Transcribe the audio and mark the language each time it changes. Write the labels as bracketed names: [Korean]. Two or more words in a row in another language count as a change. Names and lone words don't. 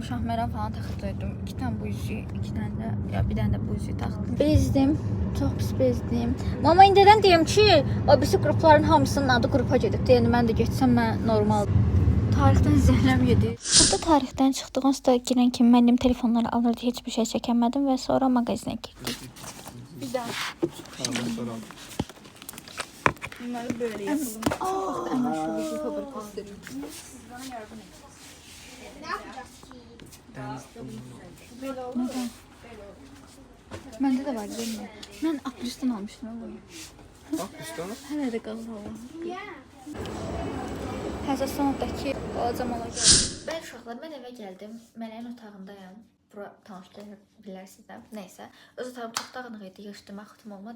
[Azerbaijani] Şahməran falan taxdıydım. 2 dənə bu üzüyü, 2 dənə də ya bir dənə də bu üzüyü taxdım. Bezdim. Çox pis bezdim. Mama indidən deyim ki, o birisi qrupların hamısının adı qrupa gedib. Yəni mən də getsəm mən normal. Tarixdən zəhləm yedi. Burada tarixdən çıxdıq. Onsuz da girən kimi mənim telefonları alırdı. Heç bir şey çəkəmədim və sonra mağazinə getdik. Bir daha. [Turkish] Bunları böyle yapalım. Anlaşıldı. Fabrikası. Bana yardım et. Böyle oldu. Neden? [Azerbaijani] Məndə də var, bilmirəm. Mən apristan almışdım onu. [Turkish] Bak üstüne. [Azerbaijani] Hələ də qalır Allah. Həzəstanlıqdakı balaca mala gəldim. Bəli uşaqlar, mən evə gəldim. Mələyin otağındayam. Bura tanış gələ bilərsiniz də. Nəysə, öz otağım çox dağınıq idi, yığışdırmaq vaxtım olmadı.